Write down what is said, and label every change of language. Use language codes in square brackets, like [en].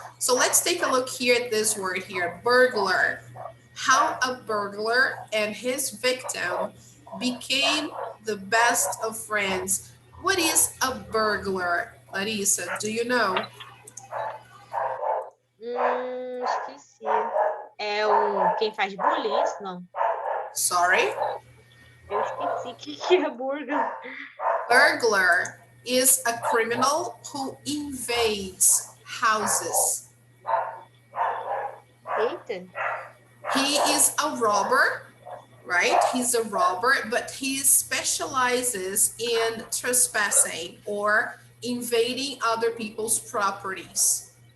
[en] So let's take a look here at this word here, burglar. How a burglar and his victim became the best of friends. What is a burglar, Larissa? Do you know? [pt] Esqueci. É quem faz bullying, isso? Não. [en] Sorry? [pt] Eu esqueci o que é burger. [en] Burglar is a criminal who invades houses. [pt] Eita. [en] He is a robber, right? He's a robber, but he specializes in trespassing or invading other people's properties.